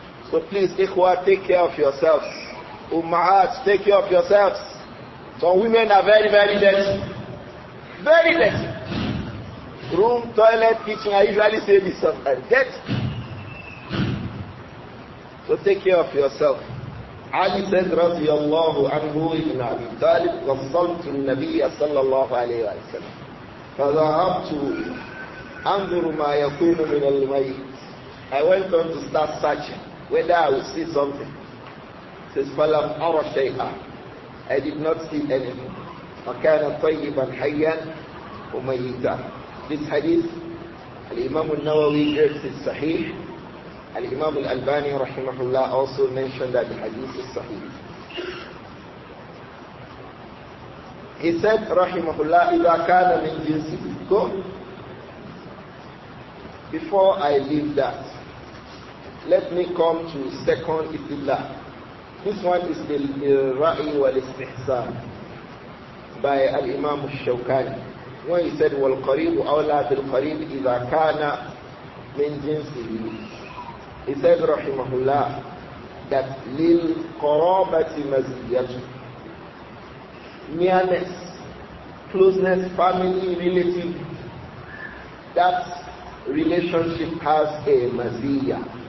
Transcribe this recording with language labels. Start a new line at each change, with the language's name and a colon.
English: So please, ikhwa, take care of yourselves. Ummahat, take care of yourselves. Some women are very, very dirty. Very dirty. Room, toilet, kitchen, I usually say this sometimes. Dirty. So take care of yourself. Ali said,
Arabic: رضي الله عنه ابن أبي طالب وصلت النبي صلى الله عليه وسلم فذهبت أنظر ما يكون من الميت.
English: I went on to start searching whether I would see something. It says,
Arabic: فلم أرى شيئا.
English: I did not see anything.
Arabic: وكان طيبا حيا وميتا.
English: This hadith, Al-Imām Al-Nawawi gives it sahih. Al-Imām Al-Albani rahimahullah also mentioned that the hadith is sahih. He said rahimahullah,
Arabic: إِذَا كَانَ مِنْ جِنْسِهِ.
English: Go. Before I leave that, let me come to second istidlāl. This one is the Ra'i wal-Istihsan by Al-Imām Ash-Shawkāni. When he said,
Arabic: وَالْقَرِيبُ أَوْلَى بِالْقَرِيبِ إِذَا كَانَ مِنْ جِنْسِهِ.
English: He said, rahimahullah, that
Arabic: لِلْقَرَابَةِ مَزِيَّةٌ.
English: Nearness, closeness, family, relative, that relationship has a maziyah.